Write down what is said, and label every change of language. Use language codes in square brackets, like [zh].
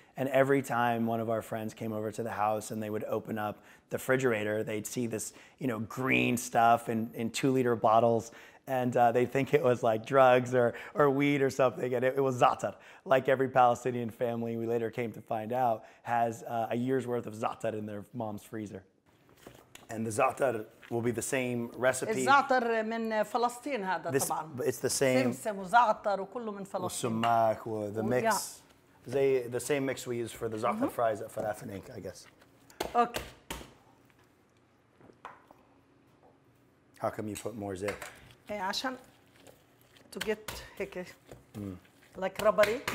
[en] And every time one of our friends came over to the house and they would open up the refrigerator, they'd see this, green stuff in 2-liter bottles. And they think it was like drugs or weed or something. And it was za'atar. Like every Palestinian family, we later came to find out, has a year's worth of za'atar in their mom's freezer. And the za'atar will be the same recipe. [ar] الزعتر من فلسطين هذا طبعا. [en] It's the same. [ar] سمسم وزعتر وكله من فلسطين. [en] والسماك, the mix. The same mix we use for the za'atar fries at Falafi Inc., I guess. Okay. How come you put more zit? عشان to get هيك like rubbery.